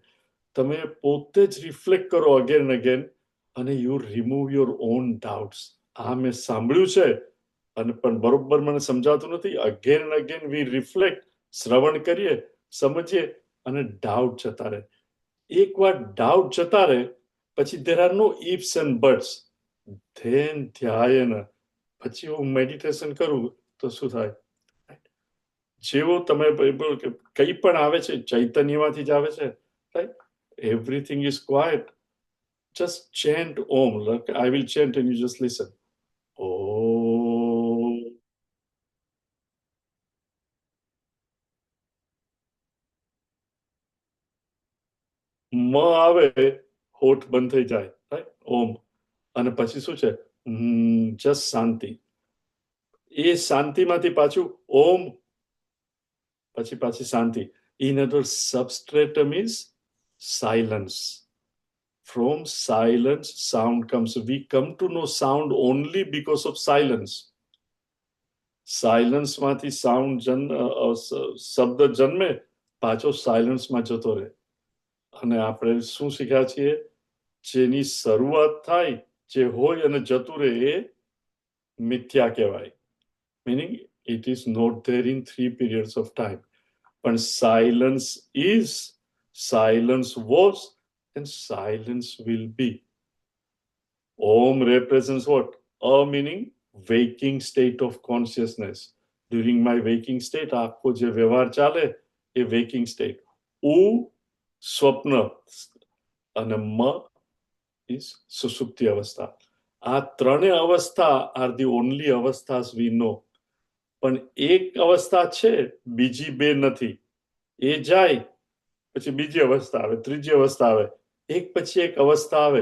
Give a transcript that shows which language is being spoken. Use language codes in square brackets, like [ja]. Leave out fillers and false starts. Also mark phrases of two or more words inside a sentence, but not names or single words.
[gu] તમે પોતે જ [en] રિફ્લેક્ટ કરો again again અને you remove your own doubts. [gu] આ મેં સાંભળ્યું છે અને પણ બરોબર મને સમજાતું નથી. [en] again and again we reflect, [gu] શ્રવણ કરીએ, સમજીએ અને ડાઉટ જતા રહે. એકવાર ડાઉટ જતા રહે પછી [en] there are no ifs and buts. [gu] then ધ્યાયન. પછી હું મેડિટેશન કરું તો શું થાય? જેવો તમે કંઈ પણ આવે છે ચૈતન્યમાંથી જ આવે છે, રાઈટ? [en] everything is quiet. just chant Om. Like I will chant and you just listen. Om. [gu] મ આવે, હોઠ બંધ થઈ જાય, રાઈટ? ઓમ. અને પછી શું છે? જસ્ટ શાંતિ. એ શાંતિમાંથી પાછું ઓમ, પછી પાછી શાંતિ. [en] in other substratum is silence. From silence, sound comes. We come to know sound only because of silence. [gu] Silence માંથી sound શબ્દ જન્મે, પાછો silence માં જતો રહે. અને આપણે શું શીખ્યા છીએ? જેની શરૂઆત થાય, જે હોય અને જતું રહે, એ મિથ્યા કહેવાય. [en] Meaning it is not there in 3 periods of time. પણ silence is, silence was, and silence will be. Om represents what? A meaning waking state of consciousness. During my waking state, [gu] આખો જે વ્યવહાર ચાલે એ [en] waking state. [gu] U સ્વપ્ન અને મ is સુષુપ્તિ અવસ્થા. આ ત્રણેય અવસ્થા [en] are the only avasthas we know. [gu] પણ એક અવસ્થા છે, બીજી બે નથી. એ જાય પછી બીજી અવસ્થા આવે, ત્રીજી અવસ્થા આવે, એક પછી એક અવસ્થા આવે.